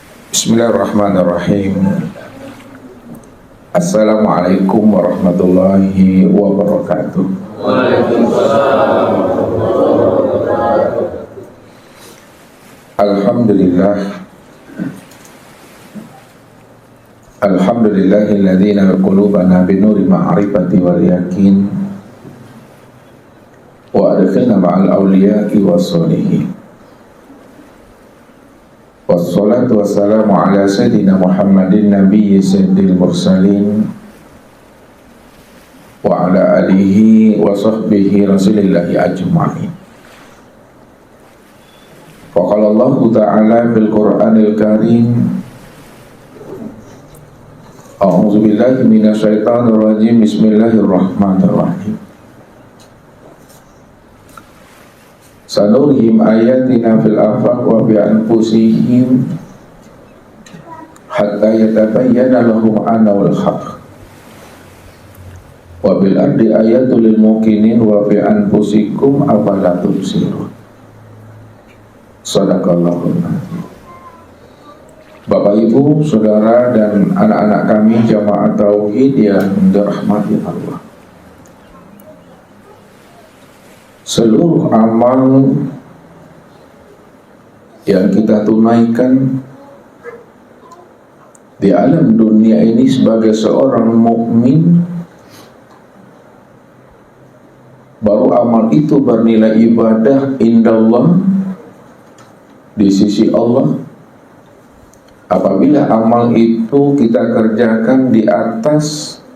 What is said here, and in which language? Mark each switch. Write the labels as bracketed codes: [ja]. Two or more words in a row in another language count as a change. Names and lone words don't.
[ar] بسم الله الرحمن الرحيم. السلام عليكم ورحمة الله وبركاته. وعليكم السلام. الحمد لله. الحمد لله الذي نار قلوبنا بنور معرفة واليقين وأدخلنا مع الأولياء والصالحين. والصلاة والسلام على سيدنا محمد نبي سيد المرسلين وعلى آله وصحبه رسول الله أجمعين. فقال الله تعالى في القرآن الكريم، أعوذ بالله من الشيطان الرجيم، بسم الله الرحمن الرحيم. سنريهم آياتنا في الآفاق وبأنفسهم حتى يتبين لهم أنه الحق وبالأرض آيات للموقنين وفي أنفسكم أفلا تبصرون. صدق الله العظيم. [id] Bapak Ibu, saudara dan anak-anak kami jamaah tauhid yang dirahmati Allah, seluruh amal yang kita tunaikan di alam dunia ini sebagai seorang mukmin, baru amal itu bernilai ibadah indallah, di sisi Allah, apabila amal itu kita kerjakan di atas